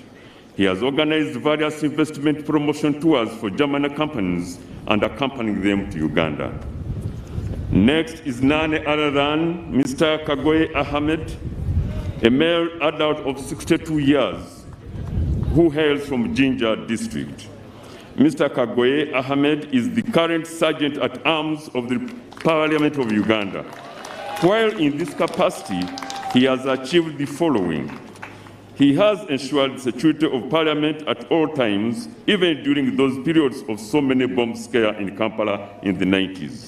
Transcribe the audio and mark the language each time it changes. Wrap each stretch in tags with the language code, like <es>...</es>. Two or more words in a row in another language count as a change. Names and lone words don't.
<en>He has organized various investment promotion tours for German companies and accompanying them to Uganda. Next is none other than Mr. Kagoye Ahmed, a male adult of 62 years who hails from Jinja district. Mr. Kagoye Ahmed is the current Sergeant at Arms of the Parliament of Uganda. While in this capacity, he has achieved the following. He has ensured security of Parliament at all times, even during those periods of so many bomb scares in Kampala in the 90s.</en>